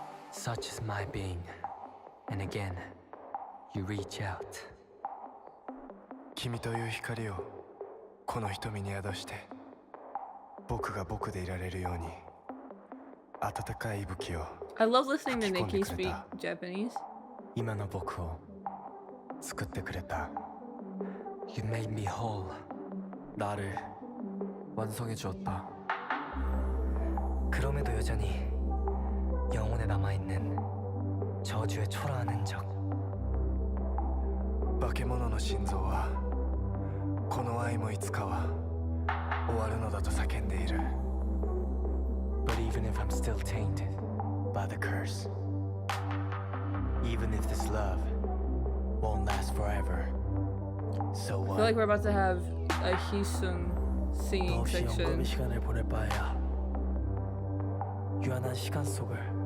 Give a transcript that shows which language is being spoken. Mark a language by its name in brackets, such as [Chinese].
[English] Such is my being, and again, you reach out. [Japanese] 君という光をこの瞳に宿して僕が僕でいられるように温かい息吹を [English] I love listening to Nikki speak Japanese. [Japanese] 今の僕を作ってくれた [English] You made me whole. [Korean] 나를 완성해 주었다. 그럼에도 여전히 영혼에 남아있는 저주의 초라한 흔적 [Japanese] 化け物の心臓はこの愛もいつかは終わるのだと叫んでいる [English] But even if I'm still tainted by the curse Even if this love won't last forever So I what? feel like we're about to have a Hisung singing section. [Korean] 시간을 보낼 바에야 유한한 시간 속을